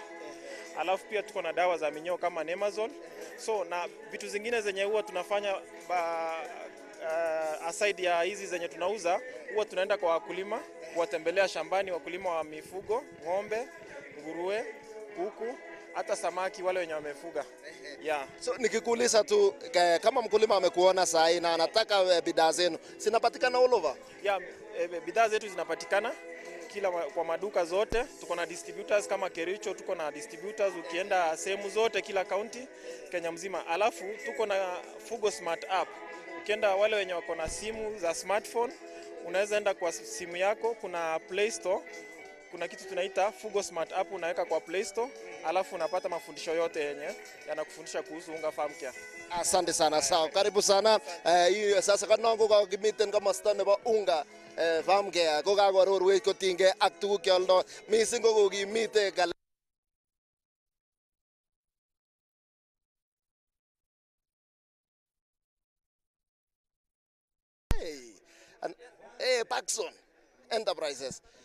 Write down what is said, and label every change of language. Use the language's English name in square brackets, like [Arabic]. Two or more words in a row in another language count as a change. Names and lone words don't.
[Swahili] Alafu pia tuko na dawa za minyoo kama Nemazol. So na vitu zingine zenye huwa tunafanya aside ya hizi zenye tunauza, huwa tunaenda kwa wakulima kuwatembelea shambani, wakulima wa mifugo, ng'ombe, nguruwe, kuku, hata samaki wale wenye wamefuga. Yeah. So nikikuuliza tu kama mkulima amekuona saa hii na anataka bidhaa zenu, zinapatikana [English] all over? [Swahili] Yeah, bidhaa zetu zinapatikana kila kwa maduka zote. Tuko na distributors kama Kericho, tuko na distributors ukienda sehemu zote kila county Kenya mzima. Alafu tuko na Fugo Smart app. Ukienda wale wenye wako na simu za smartphone, unaweza enda kwa simu yako, kuna Play Store, kuna kitu tunaita Fugo Smart app unaweka kwa Play Store, alafu unapata mafundisho yote yenye yanakufundisha kuhusu Unga Farm Care. Asante sana, sawa. Karibu sana. [Kalenjin] Sasa kanongo ka kimiten komosta nebo Unga Farm Care ko kakororwech kotinge ak tuguk cheoldo mising ko kokimite Paxson Enterprises.